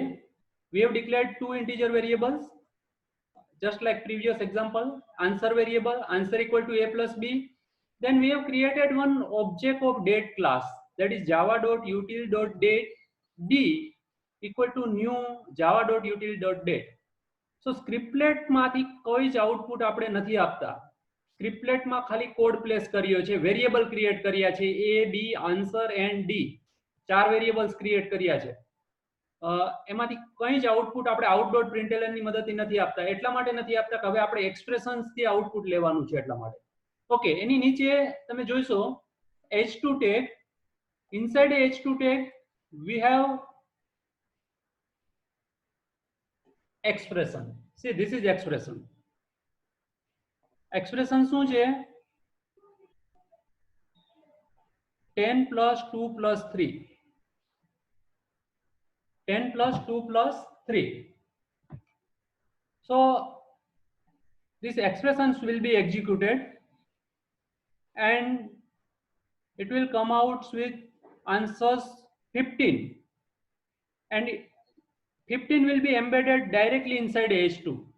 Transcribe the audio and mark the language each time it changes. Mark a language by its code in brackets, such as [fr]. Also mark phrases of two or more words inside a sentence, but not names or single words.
[en] We have declared two integer variables, just like previous example. Answer variable, answer equal to a plus b. Then we have created one object of date class, that is java.util.date d equal to new java.util.date. So scriptlet [gu] માંથી કોઈ જ આઉટપુટ આપણે નથી આપતા. સ્ક્રિપ્ટલેટ માં ખાલી [en] code place [gu] કર્યો છે, [en] variable create [gu] કર્યા છે, [en] a b answer and d, [gu] ચાર [en] variables create [gu] કર્યા છે. એમાંથી કંઈ જ આઉટપુટ આપણે out.println ની મદદથી નથી આપતા. એટલા માટે નથી આપતા કે હવે આપણે એક્સપ્રેશન્સ થી આઉટપુટ લેવાનું છે એટલા માટે. ઓકે, એની નીચે તમે જોઈશો [en] h2 tag. Inside h2 tag we have expression. See, this is expression. Expression [gu] શું છે? [en] 10 plus 2 plus 3. 10 plus 2 plus 3. So these expressions will be executed and it will come out with answers 15, and 15 will be embedded directly inside h2.